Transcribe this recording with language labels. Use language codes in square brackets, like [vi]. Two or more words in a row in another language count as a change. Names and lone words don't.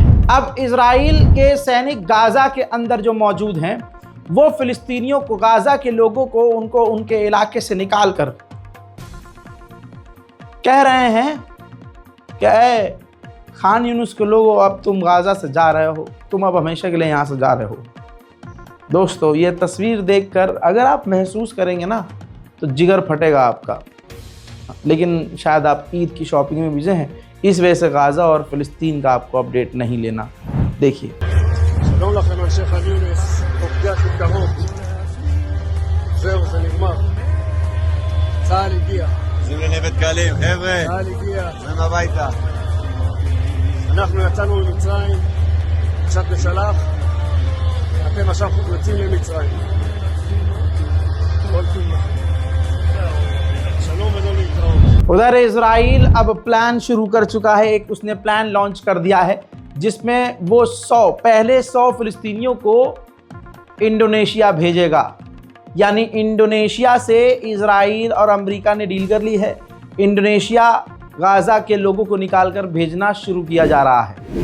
[hi] अब इजराइल के सैनिक गाजा के अंदर जो मौजूद हैं, वो फिलिस्तीनियों को, गाजा के लोगों को, उनको उनके इलाके से निकाल कर कह रहे हैं कि खान यूनुस के लोगों, अब तुम गाजा से जा रहे हो, तुम अब हमेशा के लिए यहाँ से जा रहे हो। दोस्तों ये तस्वीर देखकर अगर आप महसूस करेंगे ना तो जिगर फटेगा आपका। लेकिन शायद आप ईद की शॉपिंग में बिजी हैं, इस वजह से गाजा और फिलिस्तीन का आपको अपडेट नहीं लेना। देखिए, [he] שלום לכם אנשי ח'אן יונס, מפגש בקרוב. זהו, זה נגמר. צה"ל הגיע. עוזרים לנווט קלים, חבר'ה. צה"ל הגיע. חוזרים הביתה. אנחנו יצאנו ממצרים, קצת בשלח. אתם עכשיו יוצאים למצרים. כל טוב לכם. שלום ולא להתראות. [hi] उधर इजराइल अब प्लान शुरू कर चुका है। एक उसने प्लान लॉन्च कर दिया है जिसमें वो पहले 100 फिलिस्तीनियों को इंडोनेशिया भेजेगा। यानी इंडोनेशिया से इजराइल और अमेरिका ने डील कर ली है। इंडोनेशिया गाजा के लोगों को निकालकर भेजना शुरू किया जा रहा है।